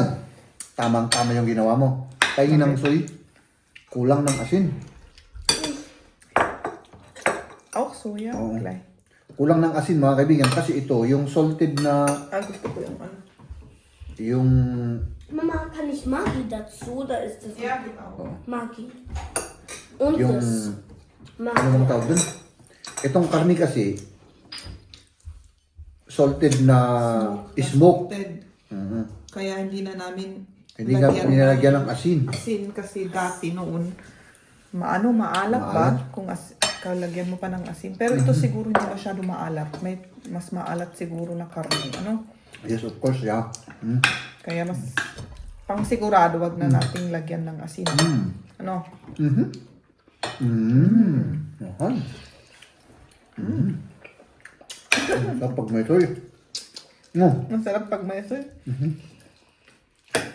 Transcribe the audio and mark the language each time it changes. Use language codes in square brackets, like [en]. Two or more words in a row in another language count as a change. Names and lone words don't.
[tl] Tamang-tama yung ginawa mo. Kainin ng soy, kulang ng asin. Oh, soya. Oo. Okay. Kulang ng asin, mga kaibigan, kasi ito, yung salted na, Gusto ko yung yung, Mama, [de] kann ich Maggi dazu? Da ist das Yeah, genau. Maggi. Und [tl] yung, [de] das [tl] ano Maggi. bang tawag dun? Itong karne kasi, salted na smoke. Salted. Mhm. Kaya hindi na namin Hindi nga nilalagyan ng asin. asin kasi dati noon maalap ba Maalat. kung kalagyan mo pa ng asin. Pero ito siguro hindi masyado maalat. May mas maalat siguro na karne, [en] Yes, of course, yeah. Mm. [tl] Kaya mas pang sigurado wag na nating lagyan ng asin. Ano? Mhm. Mm. Mahal. Kapag may soy. No. Masarap pag may soy.